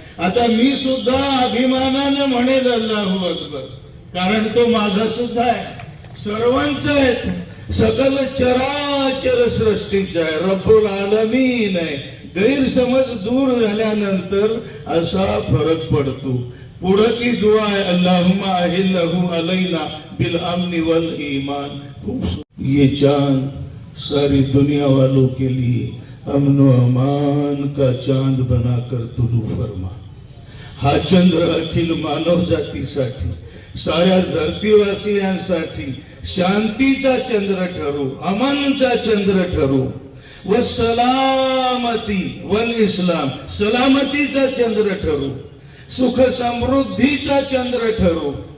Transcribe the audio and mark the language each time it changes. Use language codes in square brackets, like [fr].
[mr] आता मी सुद्धा अभिमानाने म्हणेल अल्लाहू अकबर, कारण तो माझा सुद्धा आहे, सर्वांचा आहे, सकल चराचर सृष्टीचा आहे, रब्बुल आलमीन आहे. गैरसमज दूर झाल्यानंतर असा फरक पडतो. पुढं ती दुआ आहे, [ar] अल्लाहुम्मा अहिल्लहु अलैना बिल अम्न वल ईमान. [hi] ये चांद सारी दुनिया वालों के लिए अमन व अमान का चांद बनाकर तुलू फरमा. [mr] हा चंद्र अखिल मानव जातीसाठी, साऱ्या धरतीवासियांसाठी शांतीचा चंद्र ठरू, अमनचा चंद्र ठरू. [ar] व सलामती वल इस्लाम, [mr] सलामतीचा चंद्र ठरू, सुख समृद्धीचा चंद्र ठरू.